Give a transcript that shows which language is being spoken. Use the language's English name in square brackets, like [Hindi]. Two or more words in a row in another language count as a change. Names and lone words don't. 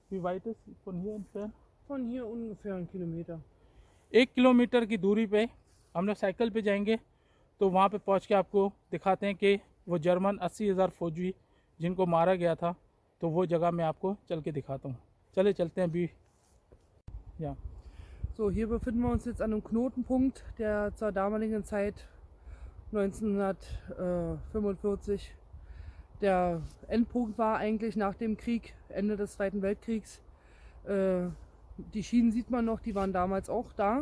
[German] Von hier ungefähr 1 Kilometer. [Hindi] 1 किलोमीटर की दूरी पे हम लोग साइकिल पे जाएंगे, तो वहाँ पे पहुँच के आपको दिखाते हैं कि वो जर्मन 80,000 फ़ौजी जिनको मारा गया था, तो वो जगह मैं आपको चल के दिखाता हूँ। चले चलते हैं अभी। Ja. [German] So, hier befinden wir uns jetzt an einem Knotenpunkt, der zur damaligen Zeit 1945 der Endpunkt war, eigentlich nach dem Krieg, Ende des Zweiten Weltkriegs. Die Schienen sieht man noch, die waren damals auch da.